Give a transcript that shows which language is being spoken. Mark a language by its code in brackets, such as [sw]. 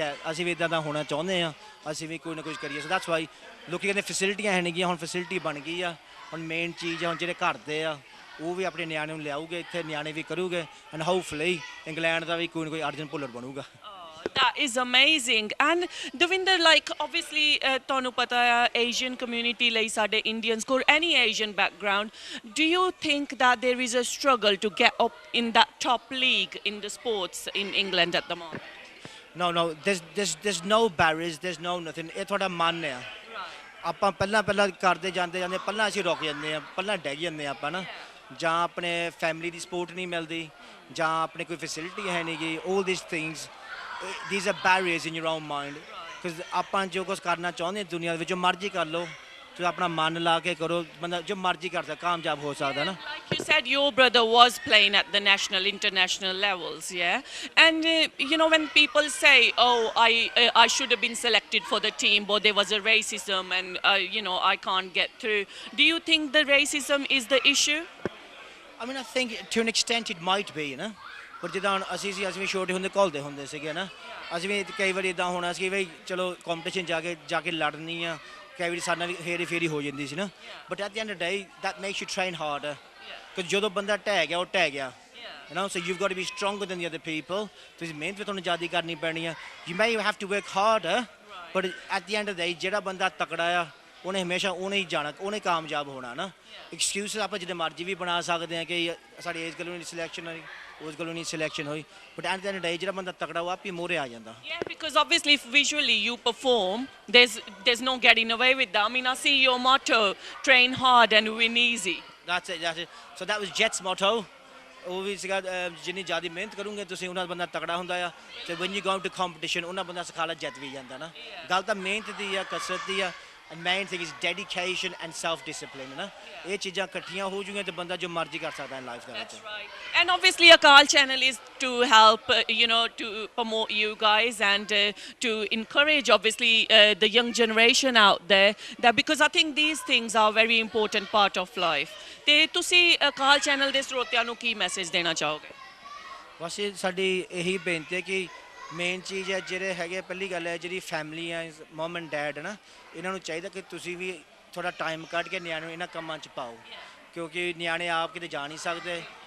[pa] ਅਸੀਂ ਵੀ ਇੱਦਾਂ ਦਾ ਹੋਣਾ ਚਾਹੁੰਦੇ ਹਾਂ ਅਸੀਂ ਵੀ ਕੋਈ ਨਾ ਕੁਝ ਕਰੀਏ [en] so that's why [pa] ਲੋਕੀ ਕਹਿੰਦੇ ਫੈਸਿਲਿਟੀਆਂ ਹੈ ਨਹੀਂ ਗੀਆਂ ਹੁਣ ਫੈਸਿਲਿਟੀ ਬਣ ਗਈ ਆ ਹੁਣ ਮੇਨ ਚੀਜ਼ ਆ ਹੁਣ ਜਿਹੜੇ ਘਰ ਦੇ ਆ ਉਹ ਵੀ ਆਪਣੇ ਨਿਆਣੇ ਨੂੰ ਲਿਆਊਗੇ ਇੱਥੇ ਨਿਆਣੇ ਵੀ ਕਰੂਗੇ ਐਂਡ ਹੋਪਫੁਲੀ ਇੰਗਲੈਂਡ ਦਾ ਵੀ ਕੋਈ ਨਾ ਕੋਈ ਅਰਜਨ ਭੁੱਲਰ ਬਣੂਗਾ [en] That is amazing. And Devinder, like obviously [pa] ਤੁਹਾਨੂੰ ਪਤਾ ਆ [en] Asian community [pa] ਲਈ ਸਾਡੇ [en] Indians or any Asian background, do you think that there is a struggle to get up in that top league in the sports in England at the moment? No, there's no barriers, there's no nothing. [pa] ਇਹ ਤੁਹਾਡਾ ਮਨ ਆ ਆਪਾਂ ਪਹਿਲਾਂ ਕਰਦੇ ਜਾਂਦੇ ਪਹਿਲਾਂ ਅਸੀਂ ਰੁਕ ਜਾਂਦੇ ਆ ਪਹਿਲਾਂ ਡਹਿ ਜਾਂਦੇ ਆਪਾਂ ਨਾ ਜਾਂ ਆਪਣੇ ਫੈਮਿਲੀ ਦੀ ਸਪੋਰਟ ਨਹੀਂ ਮਿਲਦੀ ਜਾਂ ਆਪਣੇ ਕੋਈ ਫੈਸਿਲਿਟੀ ਹੈ ਨਹੀਂ ਗੀ [en] all these things these are barriers in your own mind because [pa] ਆਪਾਂ ਜੋ ਕੁਛ ਕਰਨਾ ਚਾਹੁੰਦੇ ਦੁਨੀਆ ਦੇ ਵਿੱਚ ਜੋ ਮਰਜ਼ੀ ਕਰ ਲਓ ਤੁਸੀਂ ਆਪਣਾ ਮਨ ਲਾ ਕੇ ਕਰੋ ਬੰਦਾ ਜੋ ਮਰਜ਼ੀ ਕਰ ਸਕਦਾ ਕਾਮਯਾਬ ਹੋ ਸਕਦਾ ਨਾ [en] Like you said, your brother was playing at the national, international levels, yeah? And, when people say, oh, I should have been selected for the team, but there was a racism and, I can't get through. Do you think the racism is the issue? I mean, I think to an extent it might be, you know? [pa] ਪਰ ਜਿੱਦਾਂ ਹੁਣ ਅਸੀਂ ਵੀ ਛੋਟੇ ਹੁੰਦੇ ਘੁਲਦੇ ਹੁੰਦੇ ਸੀਗੇ ਨਾ ਅਸੀਂ ਵੀ ਕਈ ਵਾਰੀ ਇੱਦਾਂ ਹੋਣਾ ਸੀ ਬਈ ਚਲੋ ਕੰਪੀਟੀਸ਼ਨ ਜਾ ਕੇ ਲੜਨੀ ਆ ਕਈ ਵਾਰੀ ਸਾਡੇ ਨਾਲ ਵੀ ਹੇਰੀ ਫੇਰੀ ਹੋ ਜਾਂਦੀ ਸੀ ਨਾ [en] but at the end of the day that makes you train harder [pa] ਕਿ ਜਦੋਂ ਬੰਦਾ ਢਹਿ ਗਿਆ ਉਹ ਢਹਿ ਗਿਆ [en] you know so you've got to be stronger than the other people [pa] ਤੁਸੀਂ ਮਿਹਨਤ ਵੀ ਤੁਹਾਨੂੰ ਜ਼ਿਆਦਾ ਕਰਨੀ ਪੈਣੀ ਆ [en] you may have to work harder but at the end of the day [pa] ਜਿਹੜਾ ਬੰਦਾ ਤਕੜਾ ਆ ਉਹਨੇ ਹਮੇਸ਼ਾ ਉਹਨੇ ਹੀ ਜਾਣਾ, ਉਹਨੇ ਕਾਮਯਾਬ ਹੋਣਾ ਨਾ। ਐਕਸਕਿਊਜ਼ ਆਪਾਂ ਜਿੰਨੇ ਮਰਜ਼ੀ ਵੀ ਬਣਾ ਸਕਦੇ ਹਾਂ ਕਿ ਸਾਡੀ ਏਜ ਗੱਲੋਂ ਨਹੀਂ ਸਿਲੈਕਸ਼ਨ ਹੋਈ, ਉਸ ਗੱਲੋਂ ਨਹੀਂ ਸਿਲੈਕਸ਼ਨ ਹੋਈ, [en] but at the end day [pa] ਜਿਹੜਾ ਬੰਦਾ ਤਕੜਾ ਉਹ ਆਪ ਹੀ ਮੂਹਰੇ ਆ ਜਾਂਦਾ। [en] Yeah, because obviously if visually you perform, there's no getting away with that. I mean, I see your motto, train hard and win easy. That's it. So that was Jet's motto. [pa] ਉਹ ਵੀ ਸੀਗਾ ਜਿੰਨੀ ਜ਼ਿਆਦਾ ਮਿਹਨਤ ਕਰੋਗੇ ਤੁਸੀਂ ਉਹਨਾਂ ਬੰਦਾ ਤਕੜਾ ਹੁੰਦਾ ਆ, ਤੇ [en] when you go to competition [pa] ਉਹਨਾਂ ਬੰਦਾ ਸਿਖਾਲਾ ਜਿੱਤ ਵੀ ਜਾਂਦਾ ਨਾ। ਗੱਲ ਤਾਂ ਮਿਹਨਤ ਦੀ ਆ, ਕਸਰਤ ਦੀ ਆ, [en] and main thing is dedication and self discipline [pa] ਨਾ। ਇਹ ਚੀਜ਼ਾਂ ਇਕੱਠੀਆਂ ਹੋ ਜੂਗੀਆਂ ਤੇ ਬੰਦਾ ਜੋ ਮਰਜ਼ੀ ਕਰ ਸਕਦਾ ਹੈ ਲਾਈਫ ਦੇ ਵਿੱਚ। [en] That's right. And obviously Akal channel is to help, to promote you guys and to encourage obviously the young generation out there, that because I think these things are a very important part of life. [pa] ਤੇ ਤੁਸੀਂ Akal channel ਦੇ ਸਰੋਤਿਆਂ ਨੂੰ ਕੀ message ਦੇਣਾ ਚਾਹੋਗੇ? ਬਸ ਇਹ ਸਾਡੀ ਇਹੀ ਬੇਨਤੀ ਹੈ ਕਿ ਮੇਨ ਚੀਜ਼ ਹੈ ਜਿਹੜੇ ਹੈਗੇ, ਪਹਿਲੀ ਗੱਲ ਹੈ ਜਿਹੜੀ ਫੈਮਿਲੀ ਹੈ, ਮਮ ਐਂਡ ਡੈਡ ਹੈ ਨਾ, ਇਹਨਾਂ ਨੂੰ ਚਾਹੀਦਾ ਕਿ ਤੁਸੀਂ ਵੀ ਥੋੜ੍ਹਾ ਟਾਈਮ ਕੱਢ ਕੇ ਨਿਆਣੇ ਨੂੰ ਇਹਨਾਂ ਕੰਮਾਂ 'ਚ ਪਾਓ, ਕਿਉਂਕਿ ਨਿਆਣੇ ਆਪ ਕਿਤੇ ਜਾ ਨਹੀਂ ਸਕਦੇ।